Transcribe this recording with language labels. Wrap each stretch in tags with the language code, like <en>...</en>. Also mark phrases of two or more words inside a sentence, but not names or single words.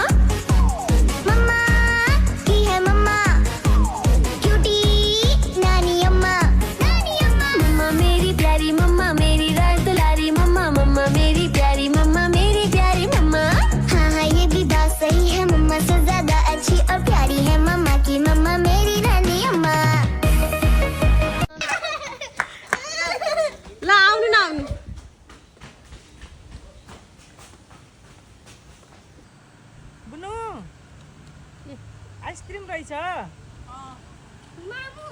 <hi>मम्मा की है मम्मा क्यूटी नानी अम्मा। मम्मा मेरी प्यारी मम्मा मेरी राज दुलारी मम्मा मम्मा मेरी प्यारी मम्मा। हाँ हाँ ये भी बात सही है, मम्मा से ज्यादा अच्छी और प्यारी है मम्मा की मम्मा मेरी रानी अम्मा।</hi> <ne>ल आउनु न आउनु। बुनु आइसक्रिम रहेछ। मामु</ne>